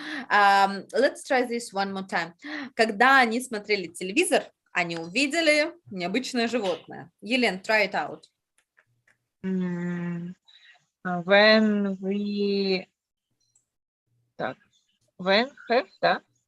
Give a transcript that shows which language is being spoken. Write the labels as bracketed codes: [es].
[en] Let's try this one more time. [ru] Когда они смотрели телевизор, они увидели необычное животное. Елена, [en] try it out. When we [ru] так, [en] when have [ru] да?